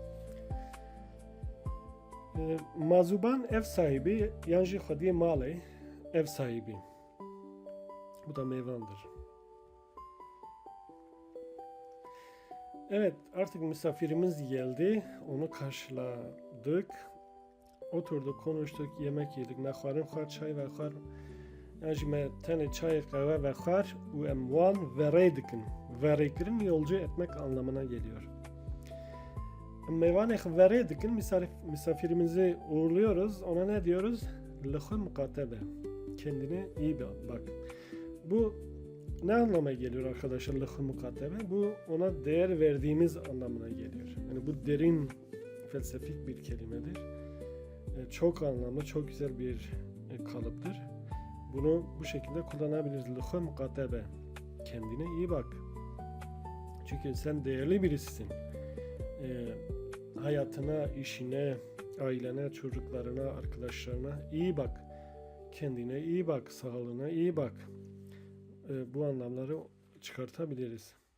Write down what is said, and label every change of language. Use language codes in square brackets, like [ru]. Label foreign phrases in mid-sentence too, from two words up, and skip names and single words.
[tr] Mazuban ev sahibi, [ku] yanjı hadiye mali [tr] ev sahibi. Bu da meyvandır. Evet, artık misafirimiz geldi. Onu karşıladık. Oturduk, konuştuk, yemek yedik. [ku] Me xwarin xwar, çay ve xwar. Yani me tane çay, kahve ve xwar u em wan verê dikin. Verê kirin [tr] yolcu etmek anlamına geliyor. [ku] Meyvanê verê dikin, [tr] misafirimizi uğurluyoruz. Ona ne diyoruz? [ku] Li xwe mukatebe. [tr] Kendine iyi bak. Bu ne anlama geliyor arkadaşlar [ku] "li-xwe mukatebe"? [tr] Bu ona değer verdiğimiz anlamına geliyor. Yani bu derin felsefik bir kelimedir. Çok anlamlı, çok güzel bir kalıptır. Bunu bu şekilde kullanabiliriz. [ku] "Li-xwe mukatebe." [tr] Kendine iyi bak. Çünkü sen değerli birisisin. Hayatına, işine, ailene, çocuklarına, arkadaşlarına iyi bak. Kendine iyi bak, sağlığına iyi bak. Bu anlamları çıkartabiliriz.